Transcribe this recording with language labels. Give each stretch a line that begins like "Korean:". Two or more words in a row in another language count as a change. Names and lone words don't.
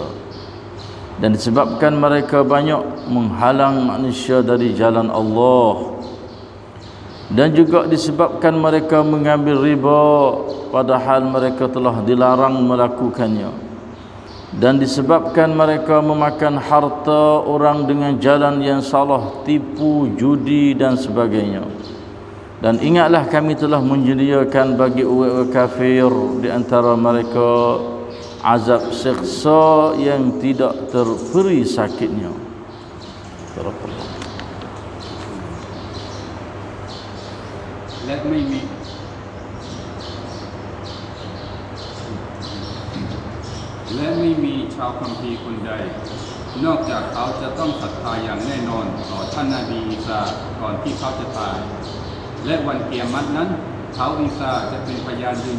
Malay: Dan disebabkan mereka banyak menghalang manusia dari jalan Allah, dan juga disebabkan mereka mengambil riba padahal mereka telah dilarang melakukannya, dan disebabkan mereka memakan harta orang dengan jalan yang salah, tipu, judi dan sebagainya. Dan ingatlah kami telah menyediakan bagi orang kafir di antara mereka azab siksa yang tidak terperi sakitnya.
Thai: และไม่มีชาวคัมภีร์คนใดนอกจากเขาจะต้องศรัทธาอย่างแน่นอนต่อท่านนบีอีสาก่อนที่เขาจะตายและวันกิยามะฮ์นั้นเขาอีสาจะเป็นพยานยืน